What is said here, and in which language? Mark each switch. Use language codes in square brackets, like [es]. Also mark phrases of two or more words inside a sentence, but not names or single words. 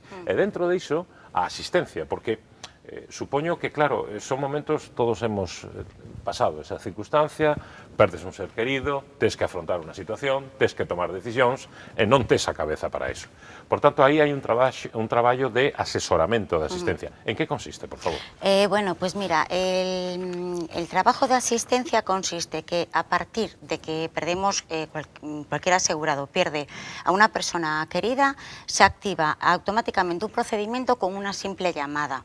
[gl] E dentro diso, a asistencia, porque supoño que, claro, son momentos, todos hemos pasado esa circunstancia, perdes un ser querido, tes que afrontar unha situación, tes que tomar decisións e non tes a cabeza para eso. Por tanto, aí hai un traballo de asesoramento de asistencia. En que consiste, por favor? [es] Bueno, pues mira, el trabajo de asistencia consiste que a partir de que perdemos, cualquier asegurado pierde a una persona querida, se activa automáticamente un procedimiento con una simple llamada.